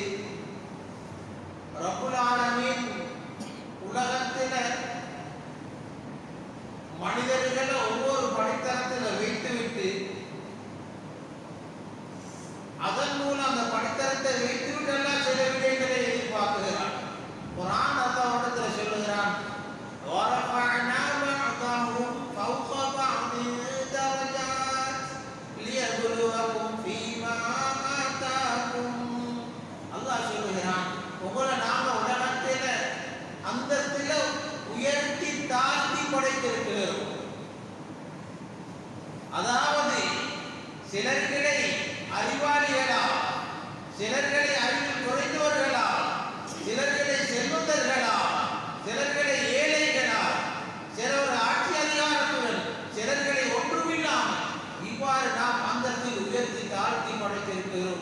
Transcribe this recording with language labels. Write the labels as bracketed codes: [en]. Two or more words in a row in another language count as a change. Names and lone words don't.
[ar] رب العالمين [ta] உலகத்தில் மனிதர்களை ஒவ்வொரு படித்தரத்தில் வைத்துவிட்டு அதன் மூலம் அந்த படித்தரத்தை வைத்துவிட்டு எல்லாம் சில விடயங்களை எதிர்பார்க்கிறான். குர்ஆன் அல்லாஹ்விடத்தில் சொல்லுகிறான், [ar] وَرَفَعْنَا بَعْضَهُمْ فَوْقَ بَعْضٍ دَرَجَاتٍ لِيَبْلُوَكُمْ فِيمَا آتَاكُمْ. [ta] அல்லாஹ் சொல்லுகிறான், உங்களை நாம உலகத்தில் அந்தத்தில் உயர்த்தி தாழ்த்தி படைத்திருக்கிறோம். அதாவது சிலர்களை அறிவாளிகளா, சிலர்களை அறிவில் குறைந்தவர்களா, சிலர்களை செல்வந்தர்களா, சிலர்களை ஏழைகளா, சிலர் ஆட்சி அதிகாரத்துடன், சிலர்களை ஒன்றுமில்லாமல், இவ்வாறு நாம் அந்தத்தில் உயர்த்தி தாழ்த்தி படைத்திருக்கிறோம்.